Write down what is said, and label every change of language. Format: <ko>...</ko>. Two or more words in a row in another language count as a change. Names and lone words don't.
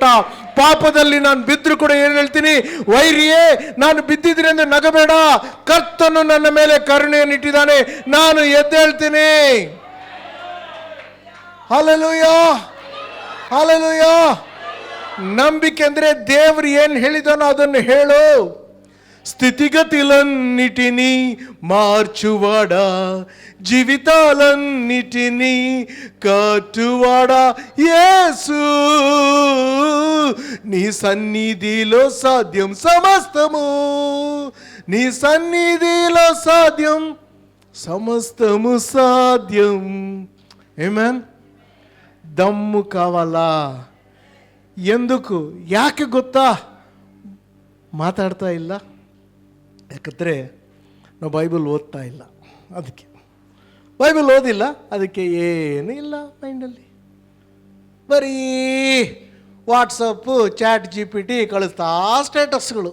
<kn>ಪಾಪದಲ್ಲಿ ನಾನು ಬಿದ್ದರೂ ಕೂಡ ಏನು ಹೇಳ್ತೀನಿ, ವೈರಿಯೇ ನಾನು ಬಿದ್ದಿದ್ರೆ ಅಂದ್ರೆ ನಗಬೇಡ, ಕರ್ತನು ನನ್ನ ಮೇಲೆ ಕರುಣೆಯನ್ನಿಟ್ಟಿದ್ದಾನೆ, ನಾನು ಎದ್ದೇಳ್ತೀನಿ. ಹಲ್ಲೆಲೂಯಾ, ಹಲ್ಲೆಲೂಯಾ. ನಂಬಿಕೆ ಅಂದ್ರೆ ದೇವರು ಏನು ಹೇಳಿದಾನೋ ಅದನ್ನು ಹೇಳು.</kn> <te>స్థితిగతులన్నిటినీ మార్చువాడా, జీవితాలన్నిటినీ కట్టువాడా యేసు, నీ సన్నిధిలో సాధ్యం సమస్తము, నీ సన్నిధిలో సాధ్యం సమస్తము సాధ్యం. ఆమేన్. దమ్ము కావాలా? ఎందుకు,</te> <kn>ಯಾಕೆ ಗೊತ್ತಾ ಮಾತಾಡ್ತಾ ಇಲ್ಲ? ಯಾಕಂದರೆ ನಾವು ಬೈಬಲ್ ಓದ್ತಾ ಇಲ್ಲ, ಅದಕ್ಕೆ ಬೈಬಲ್ ಓದಿಲ್ಲ, ಅದಕ್ಕೆ ಏನೂ ಇಲ್ಲ ಮೈಂಡಲ್ಲಿ. ಬರೀ ವಾಟ್ಸಪ್ಪು, ಚಾಟ್ GPT ಕಳಿಸ್ತಾ ಸ್ಟೇಟಸ್ಗಳು.</kn>